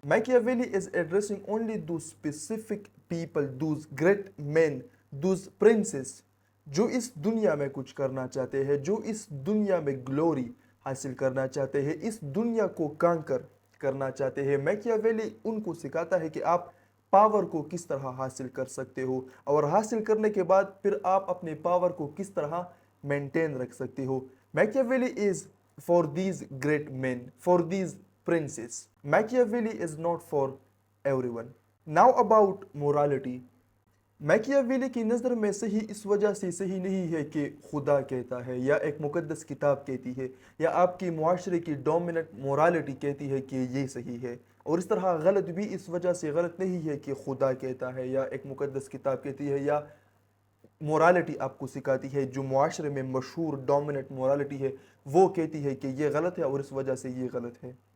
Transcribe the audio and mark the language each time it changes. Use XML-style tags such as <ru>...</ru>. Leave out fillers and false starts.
<en>Machiavelli is addressing only those specific people, those great men, those princes</en> <hi>जो इस दुनिया में कुछ करना चाहते हैं, जो इस दुनिया में ग्लोरी हासिल करना चाहते हैं, इस दुनिया को कांकर करना चाहते हैं। मैकियावेली उनको सिखाता है कि आप पावर को किस तरह हासिल कर सकते हो और हासिल करने के बाद फिर आप अपने पावर को किस तरह मेंटेन रख सकते हो।</hi> <en>Machiavelli is for these great men, for these princes. Machiavelli is not for everyone. Now about morality.</en> <hi>Machiavelli की नज़र में सही इस वजह से सही नहीं है कि खुदा कहता है या एक मुकद्दस किताब कहती है या आपकी मुआशरे की डोमिनेंट मोरालिटी कहती है कि ये सही है, और इस तरह गलत भी इस वजह से गलत नहीं है कि खुदा कहता है या एक मुकद्दस किताब कहती है या मोरालिटी आपको सिखाती है, जो मुआशरे में मशहूर डोमिनेंट मोरालिटी है वो कहती है कि ये गलत है और इस वजह से ये गलत है।</hi>